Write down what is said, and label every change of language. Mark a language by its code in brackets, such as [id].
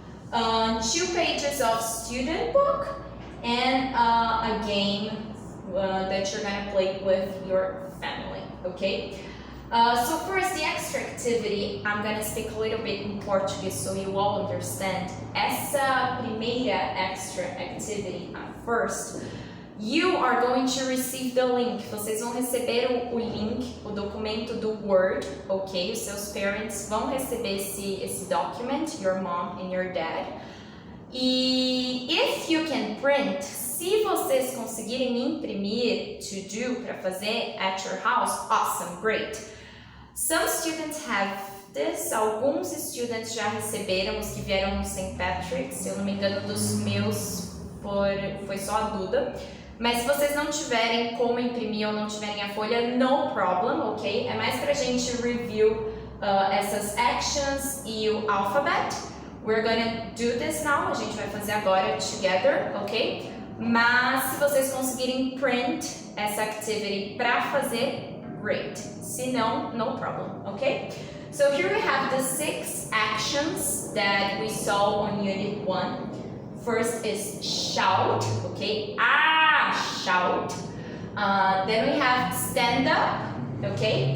[en] 2 pages of student book and a game that you're gonna play with your family, okay? So first, the extra activity, I'm gonna speak a little bit in Portuguese so you all understand. [pt] Essa primeira [en] extra activity, first, you are going to receive the link. [pt] Vocês vão receber o link, o documento do Word, ok? [en] Os seus parents [pt] vão receber esse [en] document, your mom and your dad. E if you can print, [pt] se vocês conseguirem imprimir, [en] to do, [pt] para fazer [en] at your house, awesome, great. Some students have this, [pt] alguns students já receberam, os que vieram no St. Patrick, se eu não me engano dos meus foi só a Duda. Mas se vocês não tiverem como imprimir ou não tiverem a folha, [en] no problem, [pt] ok? É mais pra gente review essas actions e o alphabet. [en] We're gonna do this now, [pt] a gente vai fazer agora [en] together, ok? [pt] Mas se vocês conseguirem print essa activity pra fazer, great. Se não, [en] no problem, [pt] ok? [en] So here we have the 6 actions that we saw on Unit 1. First is shout, okay? Shout. Then we have stand up, okay?